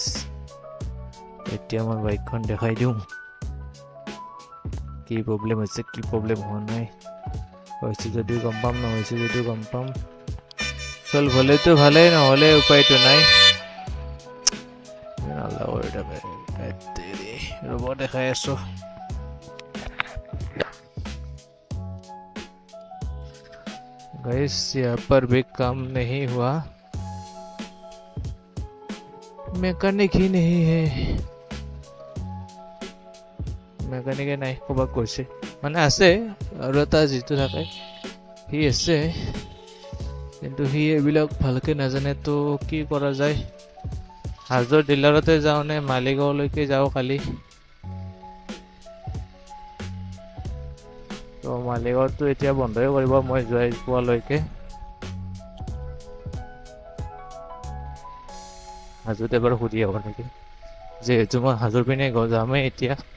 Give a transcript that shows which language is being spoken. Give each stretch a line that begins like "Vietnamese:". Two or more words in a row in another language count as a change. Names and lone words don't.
Assamese: এতিয়া মই বাইকখন দেখাই দিওঁ, কি প্ৰব্লেম হৈছে কি প্ৰব্লেম হোৱা নাই, হৈছে যদিও গম পাম, নহৈছে যদিও গম পাম। চল্ভ হ'লেতো ভালেই, নহ'লে উপায়তো নাই। ৰ'ব দেখাই আছোঁ।
Hindi: गाइस यहाँ पर भी काम नहीं हुआ, मैकेनिक ही नहीं है।
Assamese: মেকানিকে নাই ক'ৰবাত গৈছে মানে আছে আৰু এটা যিটো থাকে সি আছে কিন্তু সি এইবিলাক ভালকে নাজানে তো কি কৰা যায় হাজৰ ডিলাৰতে যাওঁ নে মালিগাঁৱলৈকে যাওঁ কালি তো মালিগাঁৱতো এতিয়া বন্ধই কৰিব মই যোৱাই পোৱালৈকে হাজোত এবাৰ সুধি আহোঁ নেকি যিহেতু মই হাজোৰ পিনে যামেই এতিয়া